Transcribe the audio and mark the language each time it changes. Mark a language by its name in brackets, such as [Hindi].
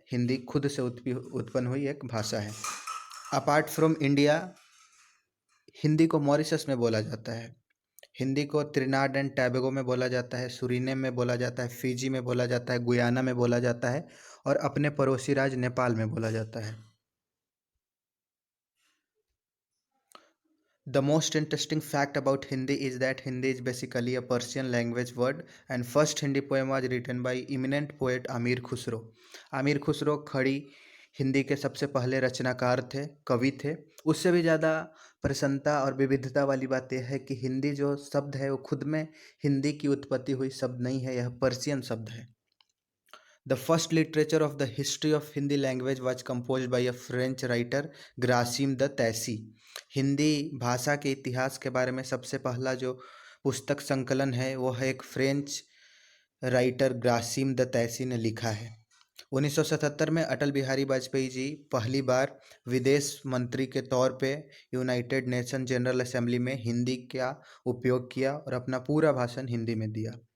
[Hindi] हिंदी खुद से उत्पन्न हुई एक भाषा है। [English] apart from [Hindi] इंडिया, हिंदी को मॉरिशस में बोला जाता है, हिंदी को त्रिनाड एंड टैबेगो में बोला जाता है, सुरीनेम में बोला जाता है, फिजी में बोला जाता है, गुयाना में बोला जाता है और अपने पड़ोसी राज्य नेपाल में बोला जाता है। [English] The most interesting fact about Hindi is that Hindi is basically a Persian language word, and first Hindi poem was written by eminent poet Amir Khusro। [Hindi] Aamir Khusro खड़ी हिंदी के सबसे पहले रचनाकार थे, कवि थे। उससे भी ज़्यादा प्रसन्नता और विविधता वाली बात यह है कि हिंदी जो शब्द है वो खुद में हिंदी की उत्पत्ति हुई शब्द नहीं है, यह पर्शियन शब्द है। [English] The first literature of the history of Hindi language was composed by a French writer Garcin de Tassy. [Hindi] हिंदी भाषा के इतिहास के बारे में सबसे पहला जो पुस्तक संकलन है वो है एक फ्रेंच राइटर ग्रासिम द तैसी ने लिखा है। 1977 में अटल बिहारी वाजपेयी जी पहली बार विदेश मंत्री के तौर पे यूनाइटेड नेशन जनरल असेंबली में हिंदी का उपयोग किया और अपना पूरा भाषण हिंदी में दिया।